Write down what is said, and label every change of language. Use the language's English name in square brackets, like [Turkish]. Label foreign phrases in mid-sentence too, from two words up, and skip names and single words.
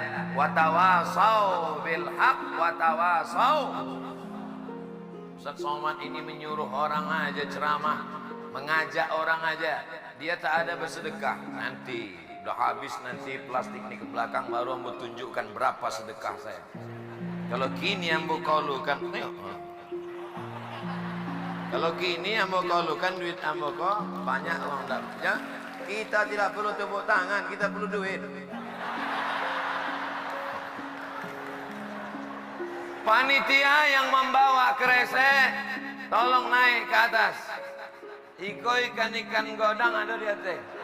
[Arabic] وتواصوا بالحق وتواصوا. [Indonesian] Ustaz Somad ini menyuruh orang aja ceramah, mengajak orang aja. Dia tak ada bersedekah. Nanti udah habis nanti plastik ini ke belakang baru ambo tunjukkan berapa sedekah saya. [Minangkabau] Kalau kini ambo kaulukan, kalau kini ambo kaulukan duit ambo kok banyak uang dapat. [Indonesian] Ya, kita tidak perlu tepuk tangan, kita perlu duit. Panitia yang membawa kresek, tolong naik ke atas. [Minangkabau] Iko ikan godang ada di atas.